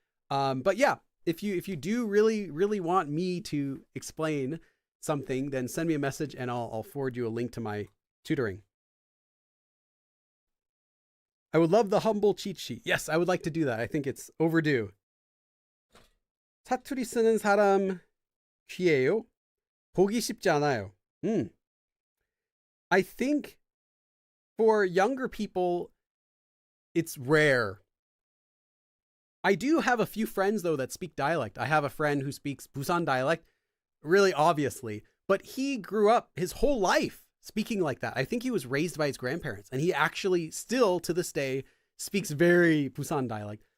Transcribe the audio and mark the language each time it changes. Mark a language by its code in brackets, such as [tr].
[en] But yeah, if you do really, really want me to explain something, then send me a message and I'll forward you a link to my tutoring. I would love the humble cheat sheet. Yes, I would like to do that. I think it's overdue. [ko] 사투리 쓰는 사람 귀해요? 보기 쉽지 않아요. [en] I think for younger people, it's rare. I do have a few friends, though, that speak dialect. I have a friend who speaks Busan dialect, really obviously, but he grew up his whole life speaking like that. I think he was raised by his grandparents, and he actually still, to this day, speaks very Busan dialect.